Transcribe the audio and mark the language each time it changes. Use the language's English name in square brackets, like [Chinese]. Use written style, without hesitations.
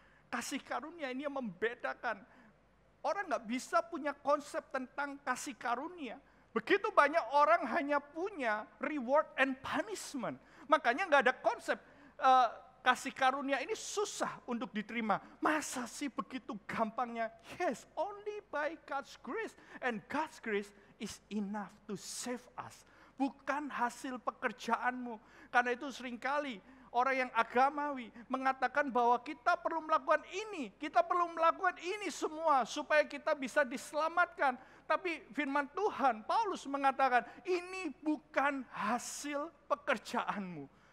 [Indonesian] Kasih karunia ini yang membedakan. Orang gak bisa punya konsep tentang kasih karunia. Begitu banyak orang hanya punya reward and punishment. Makanya gak ada konsep kasih karunia ini susah untuk diterima. Masa sih begitu gampangnya? [English] Yes, only by God's grace. And God's grace is enough to save us. [Indonesian] Bukan hasil pekerjaanmu. Karena itu seringkali orang yang agamawi mengatakan bahwa kita perlu melakukan ini. Kita perlu melakukan ini semua supaya kita bisa diselamatkan. Tapi firman Tuhan, Paulus mengatakan ini bukan hasil pekerjaanmu.